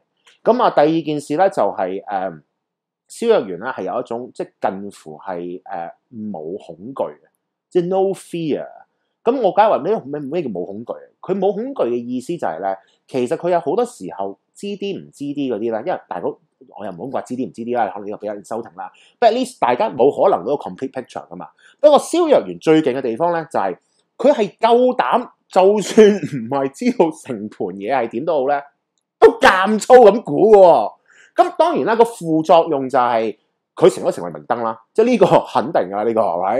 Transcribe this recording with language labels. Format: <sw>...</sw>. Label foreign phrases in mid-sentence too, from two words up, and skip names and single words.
<yue>咁第二件事咧就係蕭若元咧係有一種即係近乎係冇恐懼嘅，即係</yue> <en>no fear。</en> <yue>咁我梗係話咩叫冇恐懼？佢冇恐懼嘅意思就係咧，其實佢有好多時候知啲唔知啲嗰啲咧，因為大佬我又唔好話知啲唔知啲啦，可能呢個比較收停啦。</yue> <en>But at least</en> <yue>大家冇可能嗰個</yue> <en>complete picture</en> <yue>噶嘛。不過蕭若元最勁嘅地方咧就係佢係夠膽，就算唔係知道成盤嘢係點都好咧，都監粗咁估喎。咁當然啦，個副作用就係佢成為明燈啦，即係呢個肯定㗎，呢個係咪？</yue>